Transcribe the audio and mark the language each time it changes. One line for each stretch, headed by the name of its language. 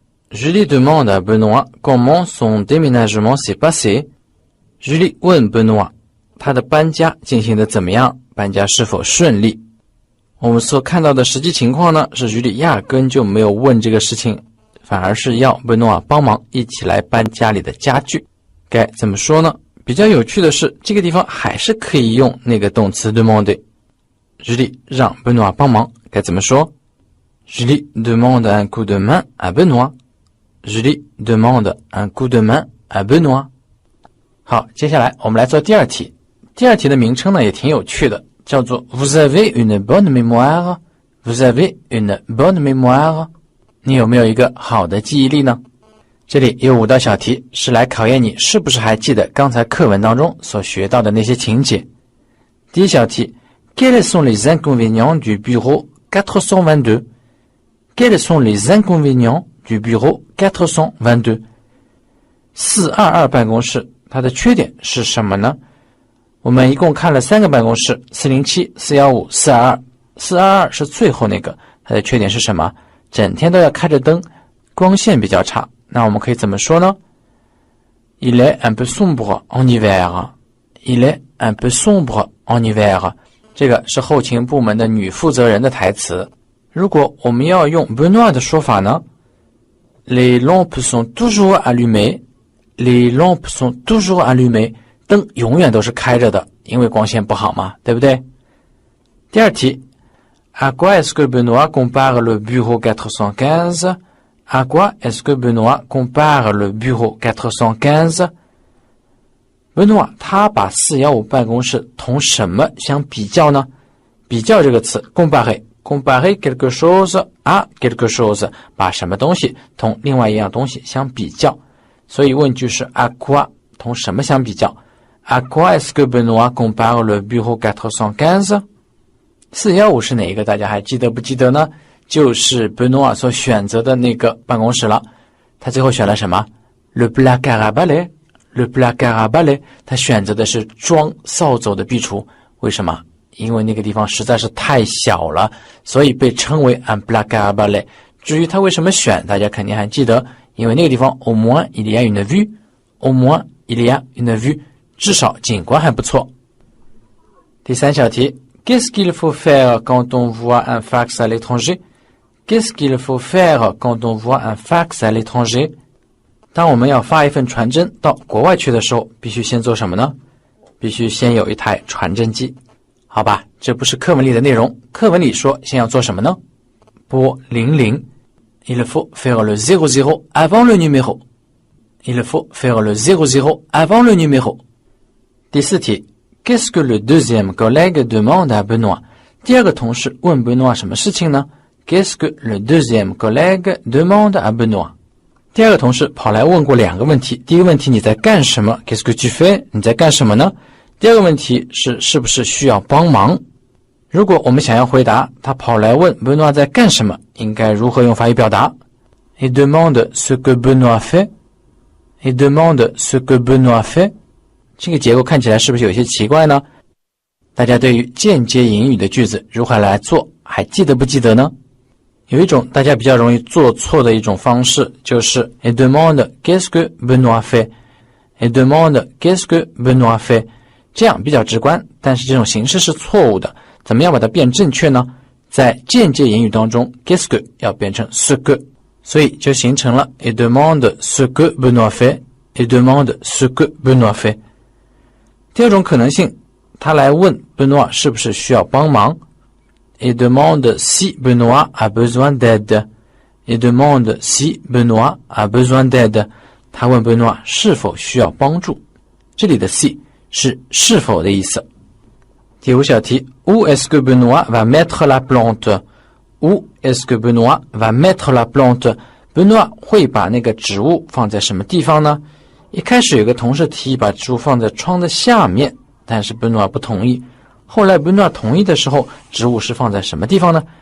French: Julie demande à Benoît comment son déménagement s'est passé。
Chinese: Julie 问 Benoît 他的搬家进行得怎么样，搬家是否顺利。我们所看到的实际情况呢，是Julie压根就没有问这个事情，反而是要 Benoît 帮忙一起来搬家里的家具。该怎么说呢？比较有趣的是，这个地方还是可以用那个动词 demander。Julie 让 Benoît 帮忙，该怎么说？
French: Julie demande un coup de main à Benoît。 Julie demande un coup de main à Benoît。
Chinese: 好，接下来我们来做第2题。第2题的名称呢也挺有趣的，叫做
French: Vous avez une bonne mémoire。 Vous avez une bonne mémoire。
Chinese: 你有没有一个好的记忆力呢？这里有5道小题，是来考验你是不是还记得刚才课文当中所学到的那些情节。第1小题
French: Quels sont les inconvénients du bureau 422？ Quels sont les inconvénients du bureau 422？
Chinese: 422办公室它的缺点是什么呢？我们一共看了3个办公室 407、415、422。 422是最后那个，它的缺点是什么？整天都要开着灯，光线比较差。那我们可以怎么说呢？
French: Il est un peu sombre en hiver。 Il est un peu sombre en hiver。
Chinese: 这个是后勤部门的女负责人的台词。如果我们要用 Benoît 的说法呢，
French: Les lampes sont toujours allumées. Les lampes sont toujours allumées.
Chinese: 灯永远都是开着的，因为光线不好嘛，对不对？第二题
French: À quoi est-ce que Benoît compare le bureau 415? À quoi est-ce que Benoît compare le bureau 415?
Chinese: Benoît 他把415办公室同什么相比较呢？比较这个词
French: comparer quelque chose à quelque chose，
Chinese: 把什么东西同另外一样东西相比较。所以问句是
French: à quoi
Chinese: 同什么相比较？
French: À quoi est-ce que Benoît compare le bureau 415?
Chinese: 415是哪一个？大家还记得不记得呢？就是 Benoît 所选择的那个办公室了。他最后选了什么？
French: Le placard à balai。Le placard à balai，
Chinese: 他选择的是装扫帚的壁橱。为什么？因为那个地方实在是太小了，所以被称为 un placard à balai。至于他为什么选，大家肯定还记得，因为那个地方
French: au moins il y a une vue，
Chinese: au moins il y a une vue， 至少景观还不错。第三小题
French: Qu'est-ce qu'il faut faire quand on voit un fax à l'étranger? Qu'est-ce qu'il faut faire quand on voit un fax à l'étranger?
Chinese: 当我们要发一份传真到国外去的时候，必须先做什么呢？必须先有一台传真机。好吧，这不是课文里的内容。课文里说先要做什么呢？拨00。
French: Il faut faire le 00 avant le numéro. Il faut faire le 00 avant le numéro.
Chinese: 第四题
French: Qu'est-ce que le deuxième collègue demande à Benoît?
Chinese: 第二个同事问 Benoît 什么事情呢？
French: Qu'est-ce que le deuxième collègue demande à Benoît?
Chinese: 第二个同事跑来问过两个问题。第一个问题你在干什么？
French: Qu'est-ce que tu fais?
Chinese: 你在干什么呢？第二个问题是不是需要帮忙？如果我们想要回答他跑来问 Benoît 在干什么，应该如何用法语表达？
French: Il demande ce que Benoît fait. Il demande ce que Benoît fait.
Chinese: 这个结构看起来是不是有些奇怪呢？大家对于间接引语的句子如何来做还记得不记得呢？有一种大家比较容易做错的一种方式，就是
French: Il demande qu'est-ce que Benoît fait. Il demande qu'est-ce que Benoît fait.
Chinese: 这样比较直观，但是这种形式是错误的。怎么样把它变正确呢？在间接引语当中
French: qu'est-ce que
Chinese: 要变成
French: ce que，
Chinese: 所以就形成了
French: Il demande ce que Benoît fait. Il demande ce que Benoît fait.
Chinese: 第二种可能性，他来问 Benoît 是不是需要帮忙。
French: Il demande si Benoît a besoin d'aide. Il demande si Benoît a besoin d'aide.
Chinese: 他问 Benoît 是否需要帮助。这里的 si 是否的意思。第五小题
French: Où est-ce que Benoît va mettre la plante? Où est-ce que Benoît va mettre la plante?
Chinese: Benoît 会把那个植物放在什么地方呢？一开始有个同事提议把植物放在窗的下面，但是 Benoît 不同意。后来 Benoît 同意的时候，植物是放在什么地方呢？